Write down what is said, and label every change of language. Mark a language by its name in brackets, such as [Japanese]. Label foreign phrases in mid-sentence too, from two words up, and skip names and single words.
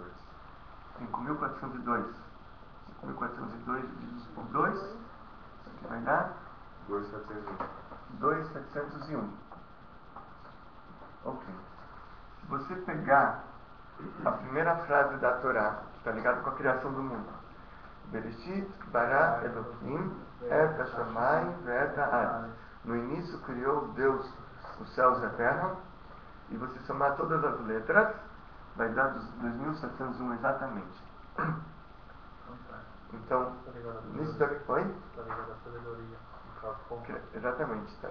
[Portuguese] 5.402. 5.402 divididos por 2. Isso aqui vai dar? 2.701. 2.701. Ok. Se você pegar a primeira frase da Torá, que está ligada com a criação do mundo. [Hebrew] בראשית ברא אלהים את השמים ואת הארץ. [Portuguese] No início criou Deus os céus e a terra. E você somar todas as letras, vai dar 2.701 exatamente. Então, nisso daqui... Oi? Exatamente. Tá.